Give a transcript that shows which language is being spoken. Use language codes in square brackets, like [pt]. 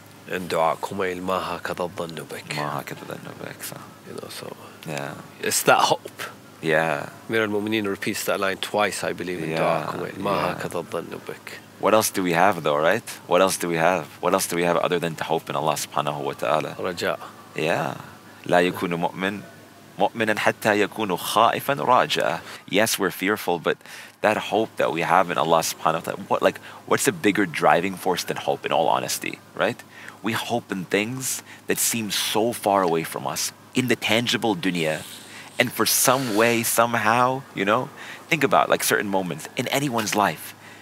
[ar] In dua, kumayl ma hakadha dhannu bik. Ma hakadha dhannu bik. [en] So yeah, it's that hope. Yeah. Amir al-Mu'mineen repeats that line twice, I believe, in dua, kumayl [ar] ma hakadha dhannu bik. [en] What else do we have though, right? What else do we have? What else do we have other than to hope in Allah subhanahu wa ta'ala? Raja. [ar] Yeah. لا يكون مؤمن مؤمنا حتى يكون خائفا راجعا. [en] Yes, we're fearful, but that hope that we have in Allah subhanahu wa ta'ala, what's a bigger driving force than hope, in all honesty, right? We hope in things that seem so far away from us, in the tangible dunya, and for some way, somehow, think about like certain moments in anyone's life.